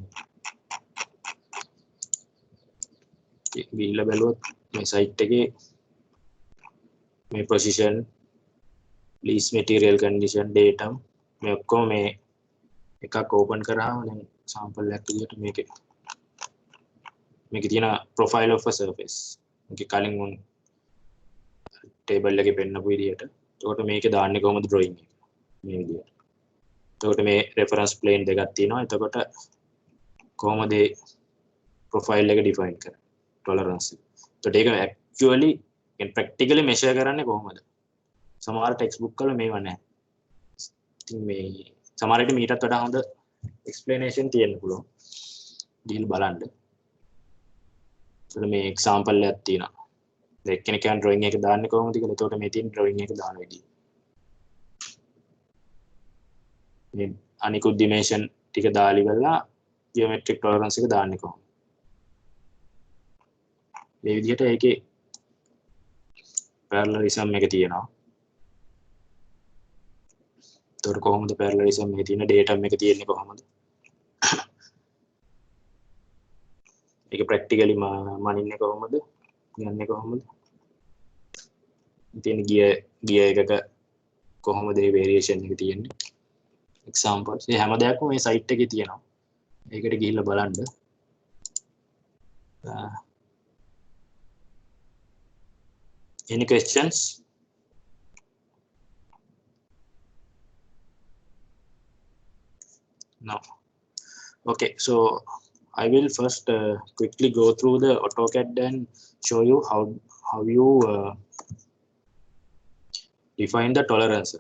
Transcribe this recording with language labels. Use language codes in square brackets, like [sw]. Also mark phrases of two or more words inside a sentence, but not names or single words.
[si] ගිහිල්ලා බැලුවොත් මේ සයිට් එකේ මේ [en] position least material condition datum [si] මේ ඔක්කොම මේ එකක් ඕපන් කරාම දැන් සැම්පල් එකක් විදිහට මේකේ තියෙන [en] profile of a surface [si] මේකේ කලින් උන් ටේබල් එකේ පෙන්නපු විදිහට එතකොට මේකේ දාන්නේ කොහොමද ඩ්‍රොයින් එක මේ විදිහට එතකොට මේ [en] reference plane [si] දෙකක් තියෙනවා එතකොට කොහොමද ප්‍රොෆයිල් එක ඩිෆයින් කරන්නේ tolerance එතකොට ඒක [en] actually practically measure [si] කරන්නේ කොහොමද සමහර [en] text book [si] වල මේව නැහැ ඉතින් මේ සමහර විට මීටත් වඩා හොඳ explanation තියෙන්න පුළුවන් දීලා බලන්න එතකොට මේ example එකක් තියෙනවා දැන් එක්කෙනෙක් යන drawing එක දාන්නේ කොහොමද කියලා එතකොට මේ තියෙන drawing එක දාන විදිය මේ අනිකුත් dimension ටික දාලි කරලා [en] geometric tolerance [si] එක දාන්නේ කොහොමද මේ විදිහට ඒකේ parallelism එක තියෙනවා. ඒතකොට කොහොමද parallelism එකේ තියෙන data එක තියෙන්නේ කොහොමද? ඒක practically මනින්නේ කොහොමද? ගන්නේ කොහොමද? තියෙන ගිය එකක කොහොමද මේ variation එක තියෙන්නේ? examples මේ හැම දෙයක්ම මේ site එකේ තියෙනවා. ඒකට ගිහිල්ලා බලන්න. [en] Any questions? No. Okay, so I will first quickly go through the AutoCAD and show you how you define the tolerances.